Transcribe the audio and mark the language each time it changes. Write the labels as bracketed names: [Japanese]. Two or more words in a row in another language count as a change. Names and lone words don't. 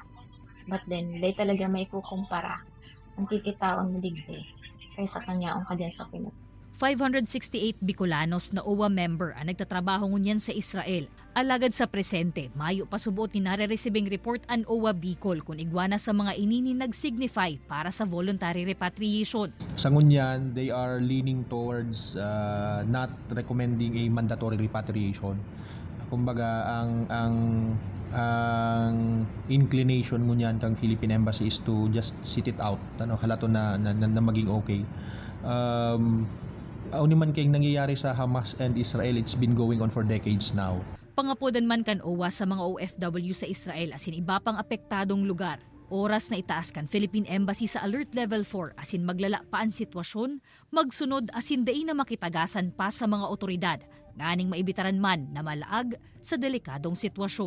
[Bikol] But then, day talaga may kukumpara ang kikitaon mo digdi kaysa kanya ang kadyan sa Pinas. 568 Bicolanos na OWA member ang nagtatrabaho ngunyan sa Israel. Alagad sa presente, mayo pa subuot ni nare-receiving report ang OWA Bicol kung igwana sa mga inini nag-signify para sa [English] voluntary repatriation. [Bikol] Sa ngunyan, [English] they are leaning towards not recommending a mandatory repatriation. [Bikol] Kumbaga, ang [English] inclination [Bikol] ngunyan kang [English] Philippine Embassy is to just sit it out. [Bikol] Halato na maging okay. Man kayong nangyayari sa Hamas and Israel, [English] it's been going on for decades now. [Bikol] Pangapodan man kan OWA sa mga OFW sa Israel asin iba pang apektadong lugar. Oras na itaas kan Philippine Embassy sa Alert Level 4 asin maglala pa ang sitwasyon, magsunod asin dai na makitagasan pa sa mga otoridad nganing maibitaran man na malaag sa delikadong sitwasyon.